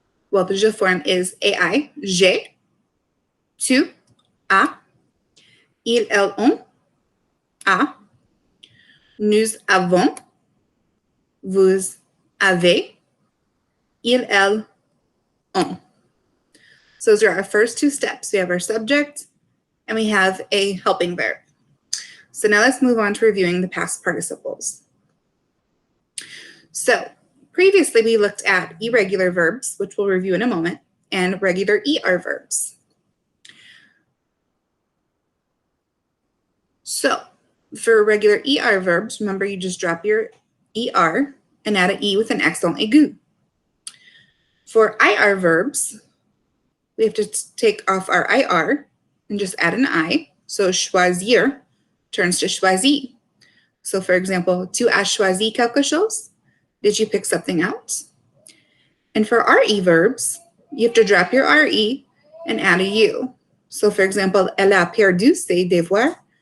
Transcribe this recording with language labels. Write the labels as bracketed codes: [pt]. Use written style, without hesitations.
[en] Well, the [fr] je [en] form is [fr] ai, j'ai, tu, as, ils, elles, ont, a, nous avons, vous avez, ils, elles, ont. [en] So those are our first two steps. We have our subject and we have a helping verb. So now let's move on to reviewing the past participles. So previously we looked at irregular verbs, which we'll review in a moment, and regular ER verbs. So for regular ER verbs, remember you just drop your ER and add an E with an accent aigu. For IR verbs, we have to take off our IR and just add an I. So choisir turns to choisi. So for example, [fr] tu as choisi quelque chose? [en] Did you pick something out? And for RE verbs, you have to drop your RE and add a U. So for example, [fr] elle a perdu ses devoirs.